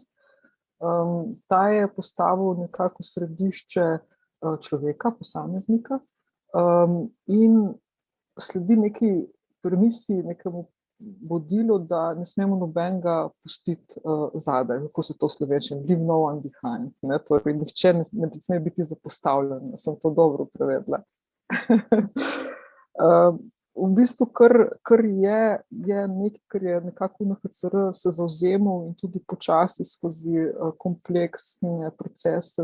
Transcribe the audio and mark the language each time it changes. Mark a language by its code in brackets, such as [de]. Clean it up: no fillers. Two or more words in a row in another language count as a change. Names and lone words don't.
[sl] Ta je postavil nekako središče človeka, posameznika, in sledi neki premisi, nekemu vodilu, da ne smemo nobenega pustiti zadaj, kako se to v slovenščini, [en] leave no one behind. [sl] Torej, nihče ne sme biti zapostavljen, sem to dobro prevedla. V bistvu, kar je nekaj, kar je nekako UNHCR se zavzemal in tudi počasi skozi kompleksne procese